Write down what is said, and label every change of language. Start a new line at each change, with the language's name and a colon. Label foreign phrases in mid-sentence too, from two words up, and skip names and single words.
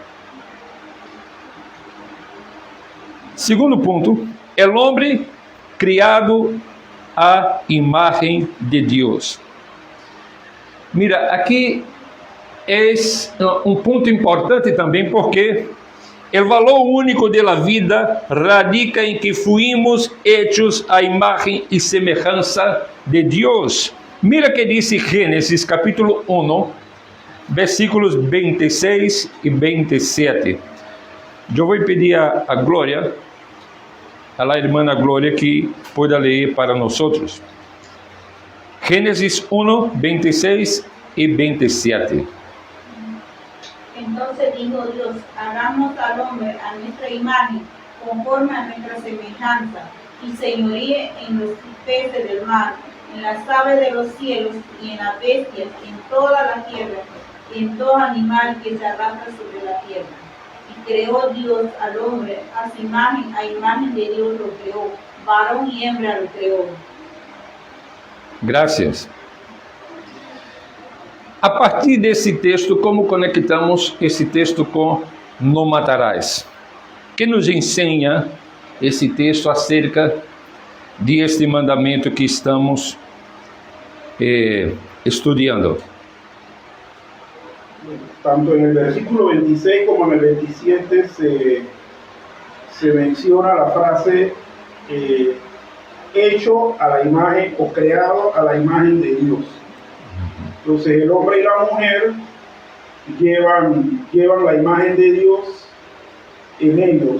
Portuguese: Segundo ponto, o homem criado à imagem de Deus. Mira, aqui é ponto importante também, porque o valor único da vida radica em que
Spanish: fuimos hechos
Portuguese: à imagem e semelhança de Deus. Mira que diz Gênesis capítulo 1, versículos 26 e 27. Eu vou pedir a Glória,
Spanish: a la hermana Glória, que pueda
Portuguese: ler para nós. Gênesis 1, 26 e 27.
Spanish: Entonces dijo Dios, hagamos al hombre a nuestra imagen, conforme a nuestra semejanza, y señoríe en los peces del mar, en las aves de los cielos, y en las bestias, en toda la tierra, y en todo animal que se arrastra sobre la tierra. Y creó Dios al hombre a su imagen, a imagen de Dios lo creó, varón y hembra lo creó. Gracias.
Portuguese: A partir desse texto, como conectamos esse texto com não matarás? Que nos ensina esse texto acerca deste mandamento que estamos estudando?
Spanish: Tanto en el versículo 26 como en el 27 se menciona la frase hecho a la imagen o creado a la imagen de Dios. Entonces el hombre y la mujer llevan la imagen de Dios en ellos.